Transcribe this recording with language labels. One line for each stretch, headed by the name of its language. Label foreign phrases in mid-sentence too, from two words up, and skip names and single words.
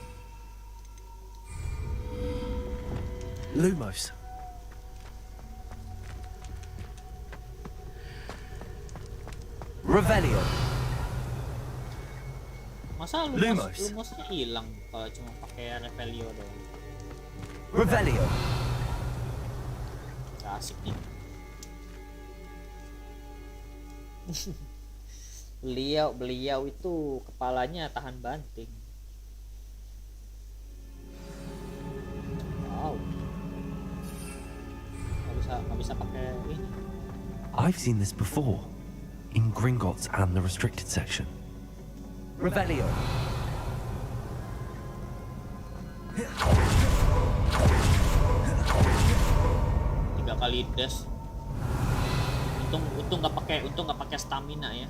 Indonesian: Lumos. Revelio. Masa Lumos. Lumosnya hilang kalau cuma pakai Revelio doang. Revelio. Gak asik nih. beliau itu kepalanya tahan banting. Wow. Nggak bisa pakai ini.
English: I've seen this before, in Gringotts and the restricted section.
Indonesian: Revelio. 3 kali dash. Untung nggak pakai stamina ya.